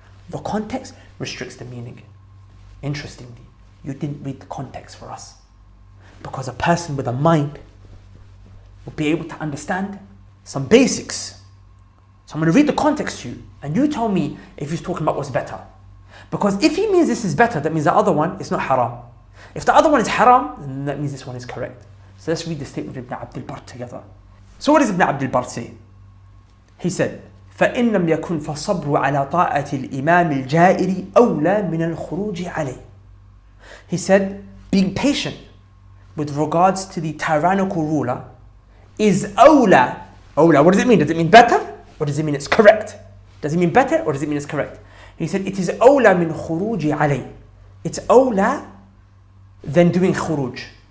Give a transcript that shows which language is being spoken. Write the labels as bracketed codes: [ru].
[en] The context restricts the meaning. Interestingly, you didn't read the context for us, because a person with a mind will be able to understand some basics. So I'm going to read the context to you, and you tell me if he's talking about what's better. Because if he means this is better, that means the other one is not haram. If the other one is haram, then that means this one is correct. So let's read the statement of Ibn Abdul Barr together. So what does Ibn Abdul Barr say? He said, [ar] فإن لم يكن فالصبر على طاعة الإمام الجائر أولى من الخروج عليه. [en] He said, being patient with regards to the tyrannical ruler is awla. Awla, what does it mean? Does it mean better? Or does it mean it's correct? Does it mean better, or does it mean it's correct? He said, it is [ar] awla min khuruji alayh. [en] It's awla than doing khuruj.